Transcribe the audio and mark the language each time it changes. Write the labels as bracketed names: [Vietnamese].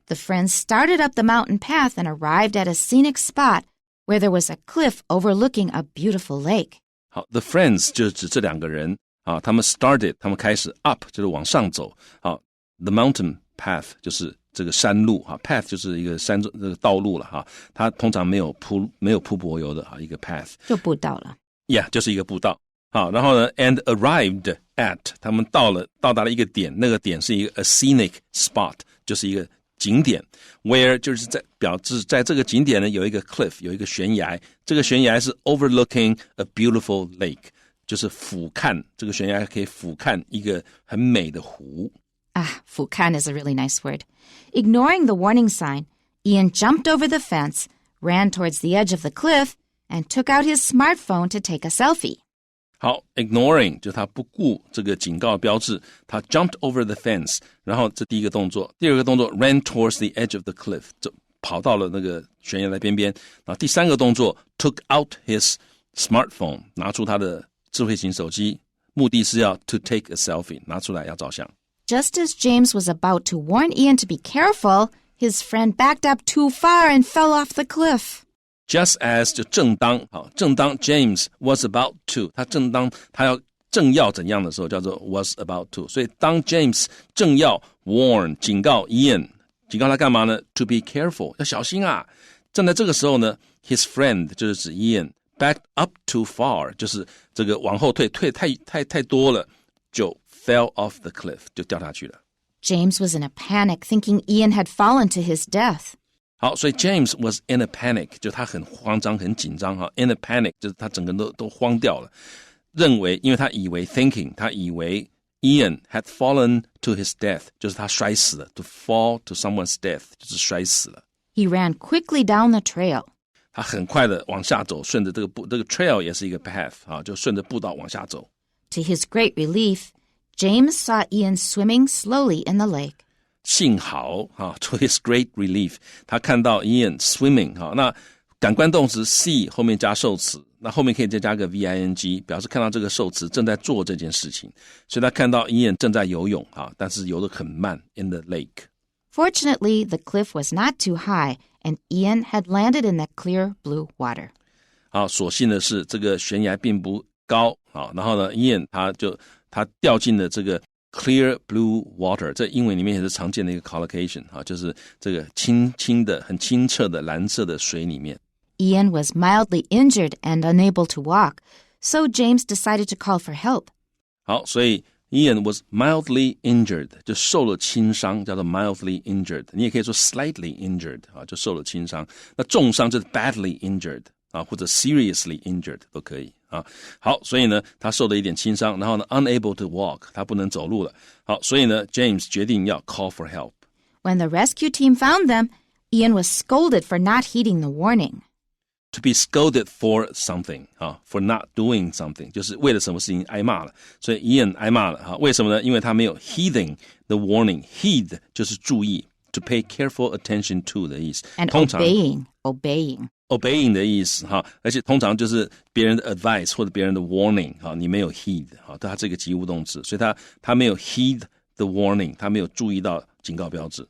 [English] The friends started up the mountain path and arrived at a scenic spot where there was a cliff overlooking a beautiful lake. [Chinese] 好 ， [English] the friends [Chinese] 就指这两个人啊，他们 [English] started， [Chinese] 他们开始 up 就是往上走。好 ， [English] the mountain path [Chinese] 就是这个山路哈 ，path 就是一个山这个道路了哈，它通常没有铺柏油的哈，一个 path 就步道了。 Yeah， 就是一个步道。好，然后呢 ， [English] and arrived at [Chinese] 他们到达了一个点，那个点是一个 [English] a scenic spot， [Chinese] 就是一个景点 ，where 就是表示在这个景点呢有一个 cliff， 有一个悬崖，这个悬崖是 [English] overlooking a beautiful lake， [Chinese] 就是俯瞰，这个悬崖可以俯瞰一个很美的湖。俯瞰 [English] is a really nice word. Ignoring the warning sign, Ian jumped over the fence, ran towards the edge of the cliff, and took out his smartphone to take a selfie. [Chinese] 好 ，ignoring 就是他不顾这个警告标志，他 [English] jumped over the fence， [Chinese] 然后这第一个动作，第二个动作 [English] ran towards the edge of the cliff， [Chinese] 就跑到了那个悬崖的边边，然后第三个动作 [English] took out his smartphone， [Chinese] 拿出他的智慧型手机，目的是要 [English] to take a selfie， [Chinese] 拿出来要照相。 [English] Just as James was about to warn Ian to be careful, his friend backed up too far and fell off the cliff. just as [Chinese] 就正当，好，正当 James [English] was about to， [Chinese] 正要怎样的时候叫做 was about to， 所以当 James 正要 warn 警告 Ian， 警告他干嘛呢？ [English] To be careful， [Chinese] 要小心啊。正在这个时候呢 [English] his friend [Chinese] 就是指 Ian [English] backed up too far， [Chinese] 就是这个往后退太多了，就 [English] fell off the cliff， [Chinese] 就掉下去了。 [English] James was in a panic, thinking Ian had fallen to his death. [Chinese] 好，所以 [English] James was in a panic， [Chinese] 就他很慌张很紧张哈 ， [English] in a panic [Chinese] 就是他整个人都慌掉了，认为因为他以为 thinking， 他以为 [English] Ian had fallen to his death， [Chinese] 就是他摔死了 ， [English] to fall to someone's death [Chinese] 就是摔死了。 [English] He ran quickly down the trail. [Chinese] 他很快的往下走，顺着这个 trail 也是一个 path 啊，就顺着步道往下走。 [English] To his great relief, James saw Ian swimming slowly in the lake. [Chinese] 幸好 [English] to his great relief， [Chinese] 他看到 Ian [English] swimming [Chinese] 那感官动词 see 后面加受词，那后面可以再加个 VING， 表示看到这个受词正在做这件事情，所以他看到 Ian 正在游泳但是游得很慢 [English] in the lake。 Fortunately, the cliff was not too high, and Ian had landed in the clear blue water. [Chinese] 好，所幸的是这个悬崖并不高然后呢 Ian 他掉进了这个 [English] clear blue water， [Chinese] 在英文里面也是常见的一个 collocation 就是这个清清的很清澈的蓝色的水里面。 [English] Ian was mildly injured and unable to walk, so James decided to call for help. [Chinese] 好，所以 [English] Ian was mildly injured， [Chinese] 就受了轻伤，叫做 [English] mildly injured， [Chinese] 你也可以说 [English] slightly injured [Chinese] 就受了轻伤。那重伤就是 [English] badly injured [Chinese] 或者 [English] seriously injured [Chinese] 都可以好，所以呢他受了一点轻伤，然后呢 [English] unable to walk， [Chinese] 他不能走路了。好，所以呢 James 决定要 [English] call for help。 When the rescue team found them, Ian was scolded for not heeding the warning. To be scolded for something for not doing something， [Chinese] 就是为了什么事情挨骂了，所以 Ian 挨骂了为什么呢？因为他没有 [English] heeding the warning， [Chinese] heed 就是注意， [English] to pay careful attention to [Chinese] 的意思， [English] And [Chinese] 通常 [English] obeying [Chinese] 的意思而且通常就是别人的 advice 或者别人的 warning 你没有 heed 它这个及物动词，所以他没有 [English] heed the warning， [Chinese] 他没有注意到警告标志，